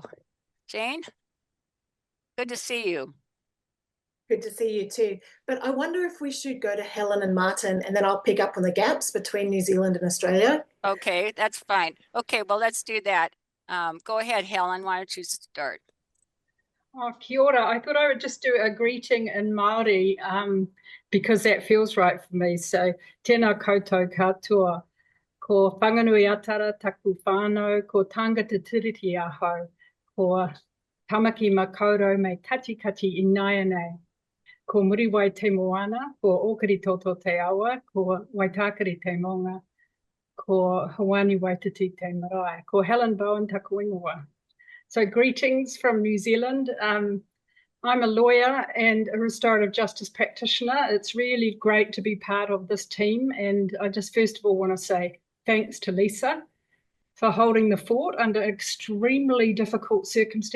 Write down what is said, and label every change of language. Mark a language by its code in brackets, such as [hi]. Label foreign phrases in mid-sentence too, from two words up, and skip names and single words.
[en] Jane, good to see you. Good to see you too. But I wonder if we should go to Helen and Martin, and then I'll pick up on the gaps between New Zealand and Australia. Okay, that's fine. Okay, well, let's do that. Go ahead, Helen. Why don't you start? [mi] Oh, kia ora. [en] I thought I would just do a greeting in Māori because that feels right for me. So, [mi] tēnā koutou katoa. Ko whanganui atara taku whānau, ko tangata tiriti ahau, ko tamaki makaurau me kati kati inaianei. Ko muriwai te moana, ko okari toto te awa, ko waitakari te monga, ko Hawani Waititi te marae, ko Helen Bowen taku ingoa. [en] So greetings from New Zealand. I'm a lawyer and a restorative justice practitioner. It's really great to be part of this team. And I just first of all want to say thanks to Lisa for holding the fort under extremely difficult circumstances.